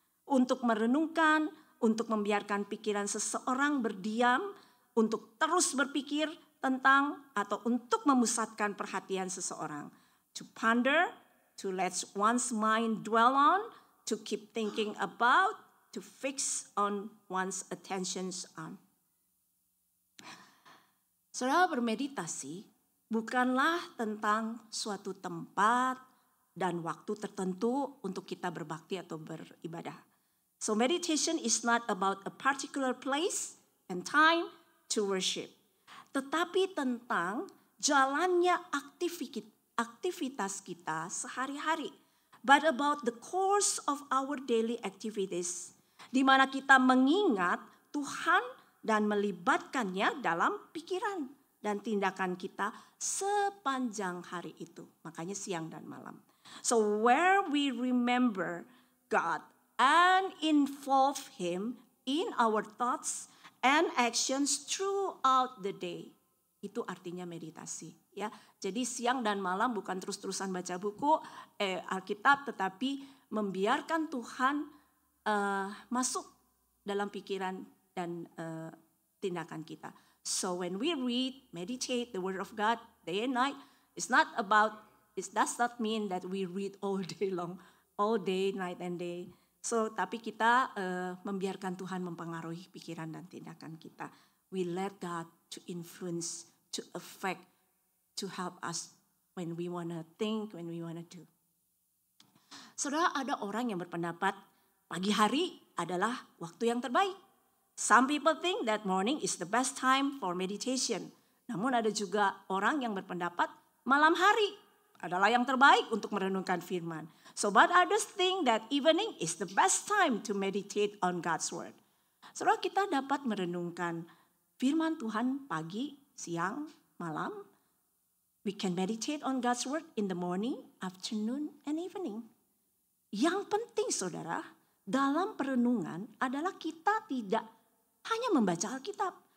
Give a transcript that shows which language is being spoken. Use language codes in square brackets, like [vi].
[id] Untuk merenungkan, untuk membiarkan pikiran seseorang berdiam, untuk terus berpikir tentang atau untuk memusatkan perhatian seseorang. [en] To ponder, to let one's mind dwell on, to keep thinking about, to fix on one's attentions on. [id] Saudara, bermeditasi bukanlah tentang suatu tempat dan waktu tertentu untuk kita berbakti atau beribadah. [en] So meditation is not about a particular place and time to worship. [id] Tetapi tentang jalannya aktivitas kita sehari-hari. [en] But about the course of our daily activities. [id] Di mana kita mengingat Tuhan dan melibatkannya dalam pikiran dan tindakan kita sepanjang hari itu. Makanya siang dan malam. [en] So where we remember God and involve Him in our thoughts and actions throughout the day. [id] Itu artinya meditasi. Ya, jadi siang dan malam bukan terus-terusan baca buku Alkitab, tetapi membiarkan Tuhan masuk dalam pikiran dan tindakan kita. [en] So when we read, meditate the Word of God day and night, it does not mean that we read all day long, all day, night and day. [id] So, tapi kita membiarkan Tuhan mempengaruhi pikiran dan tindakan kita. [en] We let God to influence, to affect, to help us when we want to think, when we want to do. [id] Saudara, ada orang yang berpendapat pagi hari adalah waktu yang terbaik. [en] Some people think that morning is the best time for meditation. [id] Namun ada juga orang yang berpendapat malam hari adalah yang terbaik untuk merenungkan firman. [en] So but others think that evening is the best time to meditate on God's word. [id] Saudara, kita dapat merenungkan firman Tuhan pagi, siang, malam. [en] We can meditate on God's word in the morning, afternoon, and evening. [id] Yang penting saudara, dalam perenungan adalah kita tidak hanya membaca Alkitab.